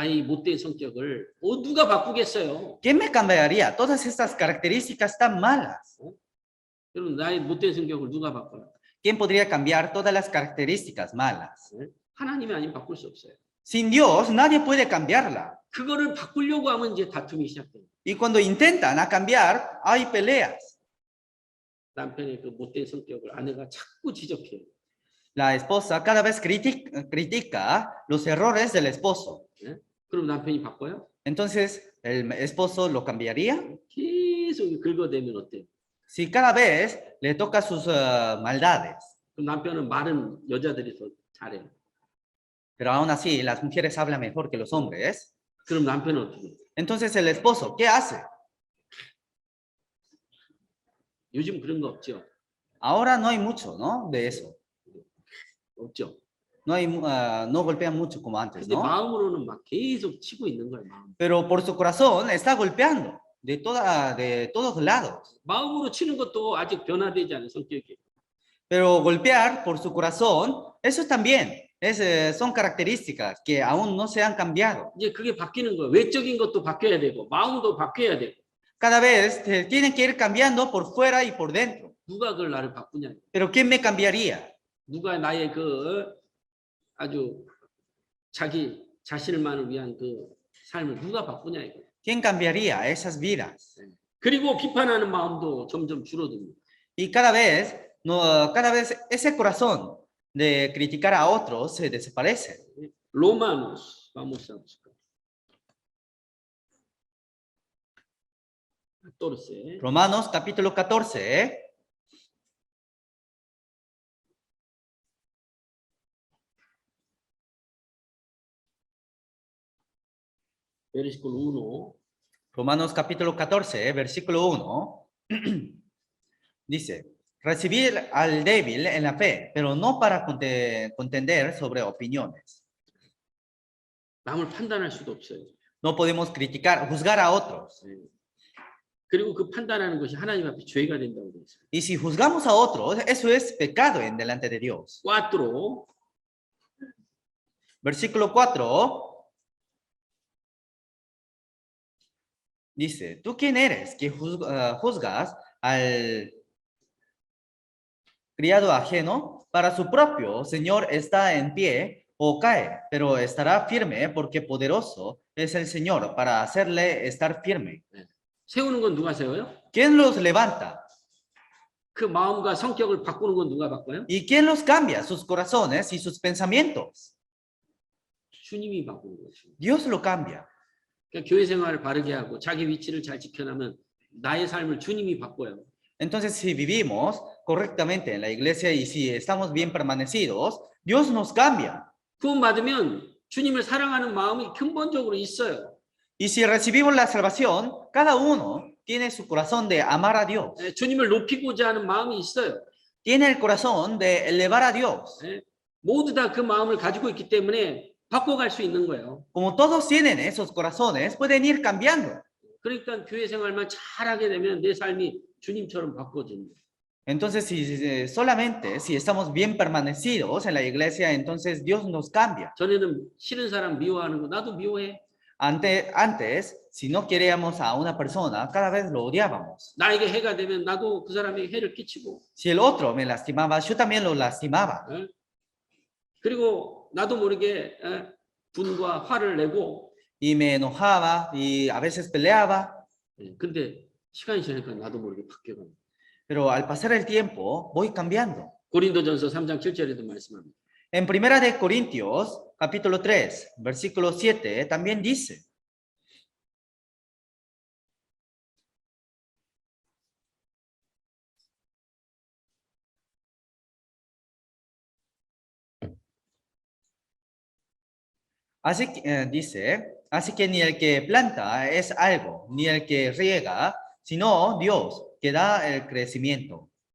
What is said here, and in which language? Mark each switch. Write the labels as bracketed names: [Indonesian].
[Korean] 나의 못된 성격을 누가 바꾸겠어요? [Spanish] ¿Quién me cambiaría todas estas características tan malas? [Korean] 여러분 나의 못된 성격을 누가 바꿔요? [Spanish] ¿Quién podría cambiar todas las características malas? [Korean] 하나님이 아니면 바꿀 수 없어요. [Spanish] Sin Dios nadie puede cambiarla. [Korean] 그거를 바꾸려고 하면 이제 다툼이 시작돼요. [Spanish] Y cuando intentan a cambiar, hay peleas. [Korean] 남편의 그 못된 성격을 아내가 자꾸 지적해요. [Spanish] La esposa cada vez critica los errores del esposo. [Korean] 그럼 남편이 바꿔요? [Spanish] Entonces, ¿el esposo lo cambiaría? [Korean] 계속 긁어대면 어때요? [Spanish] Si cada vez le toca sus maldades. [Korean] 그럼 남편은 말은 여자들이 더 잘해요. [Spanish] Pero aún así, las mujeres hablan mejor que los hombres. [Korean] 그럼 남편은 어떻게 해요? [Spanish] Entonces, el esposo, ¿qué hace? [Korean] 요즘 그런 거 없죠? [Spanish] Ahora no hay mucho, ¿no? De eso. [Korean] 없죠. [Spanish] No golpean mucho como antes, [Korean] 근데 [Spanish] ¿no? [Korean] 마음으로는 막 계속 치고 있는 거예요. 마음. [Spanish] Pero por su corazón está golpeando de todos lados. [Korean] 마음으로 치는 것도 아직 변화되지 않은 성격이에요. [Spanish] Pero golpear por su corazón, eso también son características que aún no se han cambiado. [Korean] 이제 그게 바뀌는 거예요. 외적인 것도 바뀌어야 되고 마음도 바뀌어야 되고. [Spanish] Cada vez tienen que ir cambiando por fuera y por dentro. [Korean] 누가 그걸 나를 바꾸냐? [Spanish] Pero ¿quién me cambiaría? [Korean] 누가 나의 그 아주 자기 자신을만을 위한 그 삶을 누가 바꾸냐 이거. [Spanish] ¿Quién cambiaría esas vidas? [Korean] 그리고 비판하는 마음도 점점 줄어듭니다. [Spanish] Y cada vez ese corazón de criticar a otros se desaparece. 로마노스 vamos a buscar. 14. Romanos capítulo 14. versículo 1. Romanos capítulo 14, versículo 1, dice, recibir al débil en la fe, pero no para contender sobre opiniones. [Korean] 남을 판단할 수도 없어요. [Spanish] No podemos criticar, juzgar a otros. [Korean] 그리고 그 판단하는 것이 하나님 앞에 죄가 된다고 되어 있어요. [Spanish] Y si juzgamos a otros, eso es pecado en delante de Dios. 4. Versículo 4 dice, ¿tú quién eres que juzgas al criado ajeno? Para su propio Señor está en pie o cae, pero estará firme porque poderoso es el Señor para hacerle estar firme. [Korean] 세우는 건 누가 세워요? [Spanish] ¿Quién los levanta? [Korean] 그 마음과 성격을 바꾸는 건 누가 바꿔요? [Spanish] ¿Y quién los cambia? Sus corazones y sus pensamientos. [Korean] 주님이 바꾸는 거죠. [Spanish] Dios lo cambia. [Korean] 그러니까 교회 생활을 바르게 하고 자기 위치를 잘 지켜나면 나의 삶을 주님이 바꿔요. [Spanish] Entonces, si vivimos correctamente en la iglesia y si estamos bien permanecidos, Dios nos cambia. [Korean] 구원 받으면 주님을 사랑하는 마음이 근본적으로 있어요. [Spanish] Y si recibimos la salvación, cada uno tiene su corazón de amar a Dios. [Korean] 주님을 높이고자 하는 마음이 있어요. [Spanish] Tiene el corazón de elevar a Dios. [Korean] 모두 다 그 마음을 가지고 있기 때문에 바꿔갈 수 있는 거예요. [Spanish] Como todos tienen esos corazones, pueden ir cambiando. [Korean] 그러니까 교회 생활만 잘하게 되면 내 삶이 주님처럼 바꿔집니다. [Spanish] Entonces, solamente si estamos bien permanecidos en la iglesia, entonces Dios nos cambia. [Korean] 전에는 싫은 사람 미워하는 거 나도 미워해. [Spanish] Antes, si no queríamos a una persona, cada vez lo odiábamos. [Korean] 나에게 해가 되면 나도 그 사람에게 해를 끼치고. [Spanish] Si el otro me lastimaba, yo también lo lastimaba. [Korean] 그리고 나도 모르게 분과 화를 내고. [Spanish] Y me enojaba y a veces peleaba. [Korean] 근데 시간이 지나니까 나도 모르게 바뀌어갑니다. [Spanish] Pero al pasar el tiempo, voy cambiando. [Korean] 고린도전서 3장 7절에도 말씀합니다. [Spanish] En Primera de Corintios, capítulo 3, versículo 7, también dice, así que, dice, así que ni el que planta es algo, ni el que riega, sino Dios que da el crecimiento.